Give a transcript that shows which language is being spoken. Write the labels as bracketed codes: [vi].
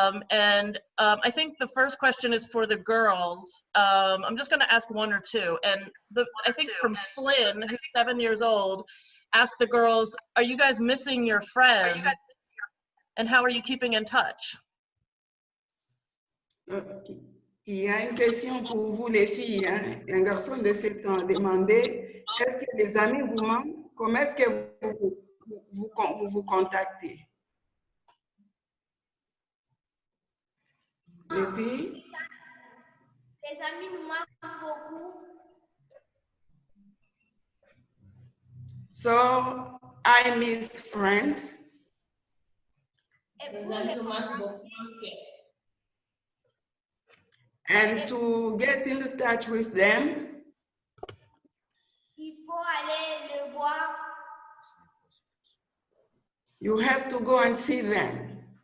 [en] I think the first question is for the girls. I'm just going to ask one or two. And I think from Flynn, who's 7 years old, asked the girls, are you guys missing your friend? And how are you keeping in touch? [fr] Il y a une question pour vous les filles. Hein? Un garçon de 7 ans a demandé, est-ce que les amis vous manquent? Comment est-ce que vous contactez? Les filles? Les amis nous manquent beaucoup. [en] So, I miss friends. [fr] Les amis nous manquent beaucoup. [en] And to get in touch with them, [fr] il faut aller le voir. [en] You have to go and see them.